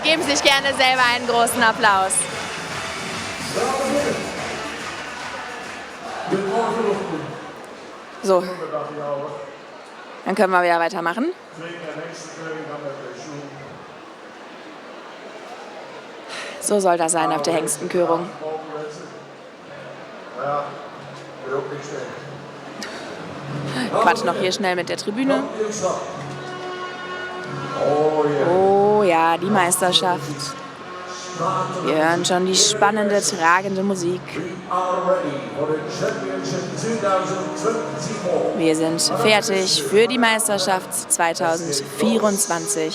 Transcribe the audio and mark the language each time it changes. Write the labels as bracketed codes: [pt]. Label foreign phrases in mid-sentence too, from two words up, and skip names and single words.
[de] Geben Sie sich gerne selber einen großen Applaus. So, dann können wir wieder weitermachen. So soll das sein auf der Hengstenkörung. [nl] Ja, wil ook niks tegen. [de] Quatsch noch hier schnell mit der Tribüne. Oh ja. Oh ja, die Meisterschaft. Wir hören schon die spannende, tragende Musik. Wir sind fertig für die Meisterschaft 2024.